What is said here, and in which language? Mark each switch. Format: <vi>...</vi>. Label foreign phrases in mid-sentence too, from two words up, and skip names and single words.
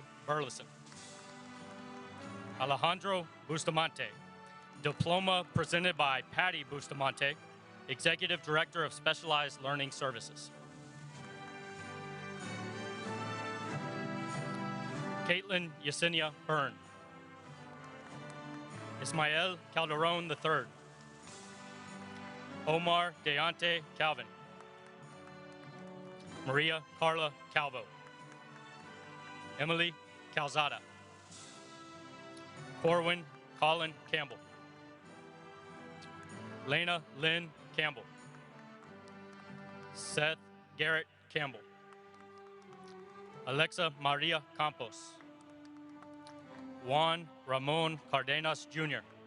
<en>Burleson, Alejandro Bustamante, diploma presented by Patty Bustamante, Executive Director of Specialized Learning Services. Caitlin Yesenia Byrne, Ismael Calderon III, Omar Deante Calvin, Maria Carla Calvo, Emily Calzada, Corwin Colin Campbell, Lena Lynn Campbell, Seth Garrett Campbell, Alexa Maria Campos, Juan Ramon Cardenas Jr.,</en>